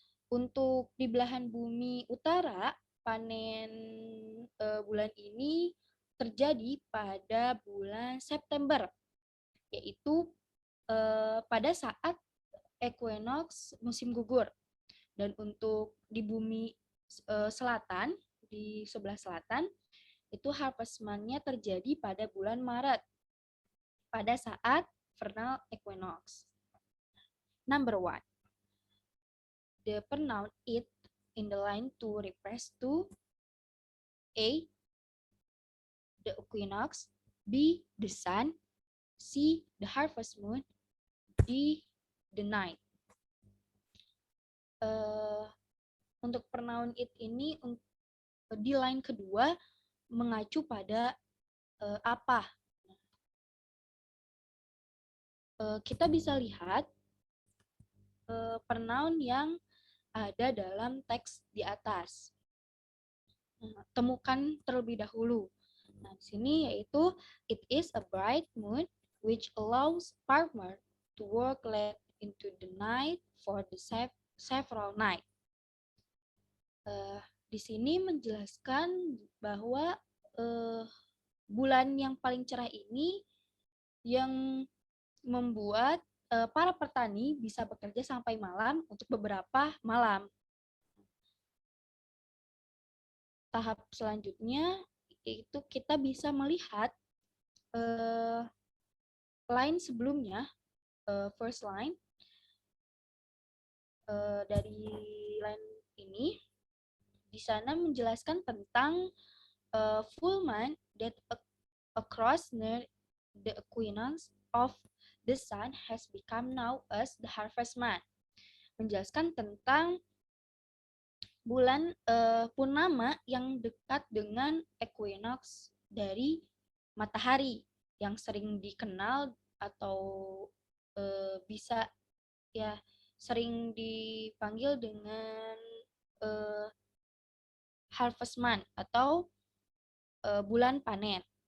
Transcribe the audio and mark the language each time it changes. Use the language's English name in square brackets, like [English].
[Indonesian] Untuk di belahan bumi utara, panen bulan ini terjadi pada bulan September, yaitu pada saat equinox musim gugur. Dan untuk di bumi selatan, di sebelah selatan, itu harvest moon-nya terjadi pada bulan Maret, pada saat vernal equinox. [English] Number 1. The pronoun it in the line 2 refers to A. The equinox, B. The sun, C. The harvest moon, D. The night. [Indonesian] Untuk pronoun it ini di line kedua mengacu pada apa. Kita bisa lihat pronoun yang ada dalam teks di atas. Temukan terlebih dahulu. Nah, di sini yaitu [English] it is a bright moon which allows farmer to work late into the night for the several night. [Indonesian] Di sini menjelaskan bahwa bulan yang paling cerah ini yang membuat para petani bisa bekerja sampai malam untuk beberapa malam. Tahap selanjutnya itu kita bisa melihat line sebelumnya, [English] first line [Indonesian] dari line ini. Di sana menjelaskan tentang [English] full moon that occurs near the equinox of the sun has become known as the harvest moon. [Indonesian] Menjelaskan tentang bulan purnama yang dekat dengan equinox dari matahari yang sering dikenal atau bisa ya sering dipanggil dengan harvest moon atau bulan panen.